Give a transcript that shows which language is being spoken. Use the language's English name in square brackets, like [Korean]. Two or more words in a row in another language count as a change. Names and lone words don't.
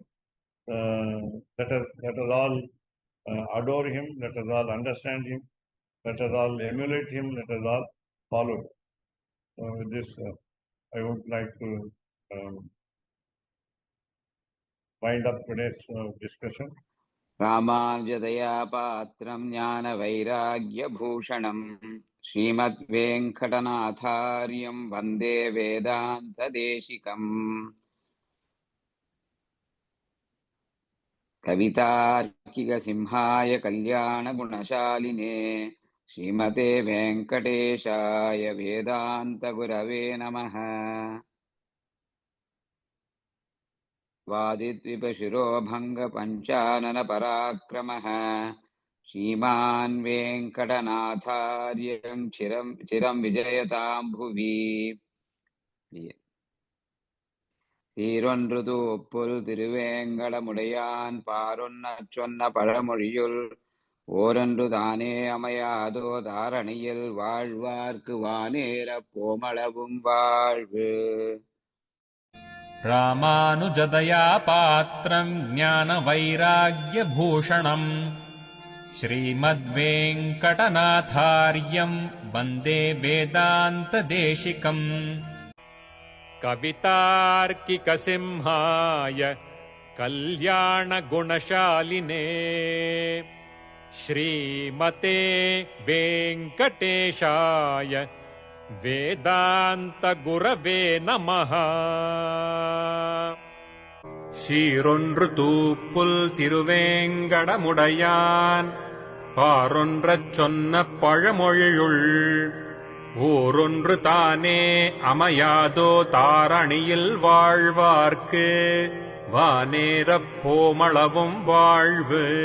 [English] Let us all adore him. Let us all understand him. Let us all emulate him. Let us all follow him. With this, I would like to wind up today's discussion. [Sanskrit] रामानुजदया पात्रं ज्ञानवैराग्यभूषणं श्रीमद्वेङ्कटनाथार्यं वन्दे वेदान्तदेशिकम् कवितार्किकसिंहाय कल्याणगुणशालिने श्रीमते वेङ्कटेशाय वेदान्तगुरवे नमः। वादिद्विपशिरोभङ्गपञ्चाननपराक्रमः श्रीमान् वेङ्कटनाथार्यं चिरं विजयतां भुवि। [Tamil] சீரொன்றுதூப்புல் திருவேங்கடமுடையான் பாரொன்னச் சொன்ன பழமொழியுள் ஓரொன்று தானே அமையாதோ தாரணியில் வாழ்வார்க்கு வானேரப் போமளவும் வாழ்வு. [Sanskrit] रामानुजदया पात्रम् ज्ञानवैराग्यभूषणम् श्रीमद्वेङ्कटनाथार्यम् वन्दे वेदान्तदेशिकम् कवितार्किकसिंहाय कल्याणगुणशालिने श्रीमते वेङ्कटेशाय वेदान्तगुरवे नमः। [Tamil] சீரொன்று தூப்புல் திருவேங்கடமுடையான் பாரொன்றச் சொன்ன பழமொழியுள் ஓரொன்று தானே அமையாதோ தாரணியில் வாழ்வார்க்கு வானேரப் போமளவும் வாழ்வு.